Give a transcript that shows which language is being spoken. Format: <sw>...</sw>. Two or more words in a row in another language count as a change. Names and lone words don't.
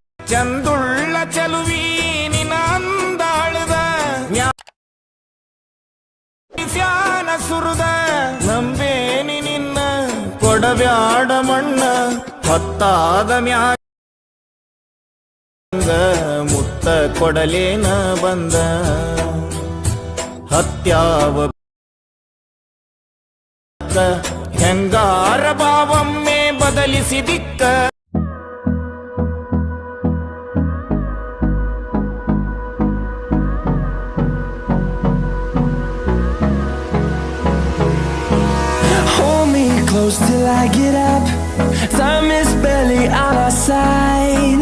<kn>ಚಂದುಳ್ಳ ಚೆಲುವಿ ನಿನ ಅಂದಾಳದ ಜ್ಞಾನ ಸುರದ ನಂಬೇನಿ ನಿನ್ನ ಕೊಡಬ್ಯಾಡ ಮಣ್ಣ ಹೊತ್ತಾದ ಮ್ಯಾಗ ಮುತ್ತ ಕೊಡಲೇನ ಬಂದ ಹತ್ಯಾವ ಹೆಂಗಾರ ಭಾವಮ್ಮೆ ಬದಲಿಸಿದಿಕ್ಕ</kn> <en>Hold me close till I get up. Time is barely on our side.</en>